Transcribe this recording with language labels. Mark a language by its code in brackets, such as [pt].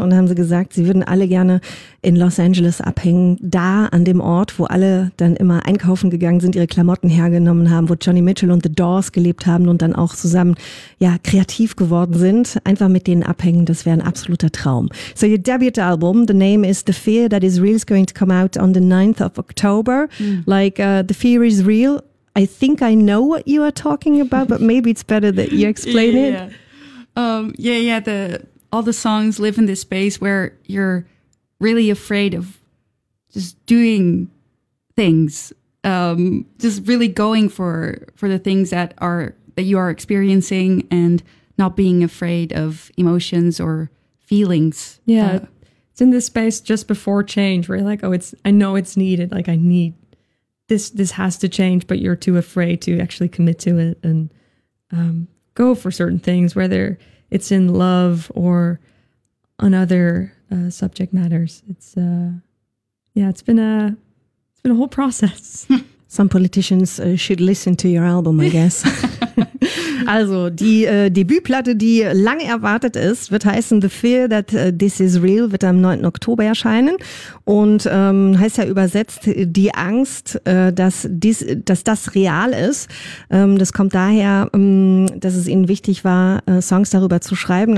[de] Und dann haben sie gesagt, sie würden alle gerne in Los Angeles abhängen, da an dem Ort, wo alle dann immer einkaufen gegangen sind, ihre Klamotten hergenommen haben, wo Johnny Mitchell und The Doors gelebt haben und dann auch zusammen kreativ geworden sind. Einfach mit denen abhängen, das wäre ein absoluter Traum. [en] So your debut album, the name is The Fear That Is Real, is going to come out on the 9th of October. Mm. Like The Fear Is Real. I think I know what you are talking about, but maybe it's better that you explain it. All the songs live in this space where you're really afraid of just doing things, just really going for the things that are that you are experiencing and not being afraid of emotions or feelings. Yeah. It's in this space just before change where you're like, oh, I know it's needed. Like I need this, this has to change, but you're too afraid to actually commit to it and go for certain things, whether it's in love or on other subject matters. It's it's been a whole process. Some politicians should listen to your album, I guess. [de] Also, die Debütplatte, die lange erwartet ist, wird heißen The Fear That This Is Real, wird am 9. Oktober erscheinen und heißt ja übersetzt die Angst, dass das real ist. Das kommt daher, dass es ihnen wichtig war, Songs darüber zu schreiben.